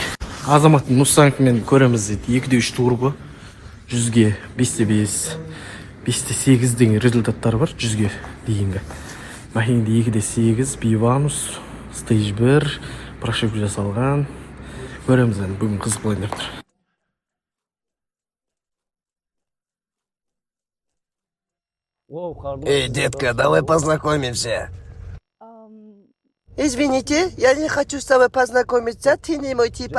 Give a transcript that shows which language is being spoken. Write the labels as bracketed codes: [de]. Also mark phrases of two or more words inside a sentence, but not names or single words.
[kk] Азаматтың Мустангымен көреміз дейді, 2.3 турбо, 100-ге 5.5, 5.8 деген результаттар бар, 100-ге дейінгі. Махинде 2.8, Биванус, Stage 1 прошивка жасалған. Көреміз енді бүгін қызық болайын деп тұр. [ru] Эй, детка, давай познакомимся. Извините, я не хочу с тобой познакомиться, ты не мой типаж.